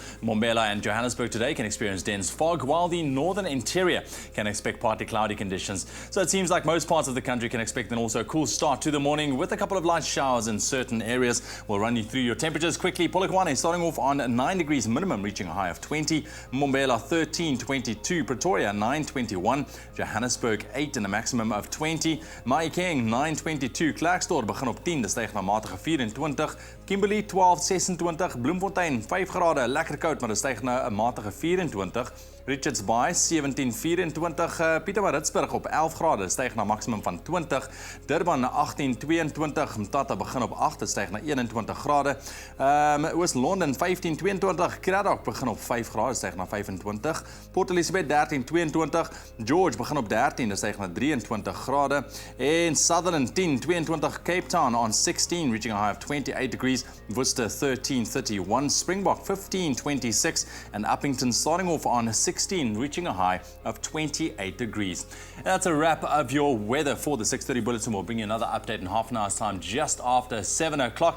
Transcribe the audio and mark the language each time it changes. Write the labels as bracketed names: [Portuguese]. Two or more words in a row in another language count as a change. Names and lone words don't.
[English] Mbombela and Johannesburg today can experience dense fog, while the northern interior can expect partly cloudy conditions. So it seems like most parts of the country can expect an also cool start to the morning with a couple of light showers in certain areas. We'll run you through your temperatures quickly. Polokwane starting off on 9 degrees minimum, reaching a high of 20. Mbombela 13.22. Pretoria 9.21. Johannesburg 8 and a maximum of 20. Mahikeng 9.22. [Afrikaans] Klerksdorp begin op 10, dis styg na matige 24. Kimberley 12.26. Bloemfontein 5 grade, lekker koud, maar dis styg na 'n matige 24. Richards Bay 17.24, Pietermaritzburg op 11 grade, styg na maksimum van 20. Durban 18.22, Mthatha begin op 8, styg na 21 grade. Oos-London 15.22, Cradock begin op 5 grade, styg na 25. Port Elizabeth 13.22, George begin op 13, styg na 23 grade. [English] En Sutherland 10.22, Cape Town on 16, reaching a high of 28 degrees. Worcester 13.31, Springbok 15.26, and Uppington starting off on 16, reaching a high of 28 degrees. And that's a wrap of your weather for the 6:30 bulletin. We'll bring you another update in half an hour's time just after 7 o'clock.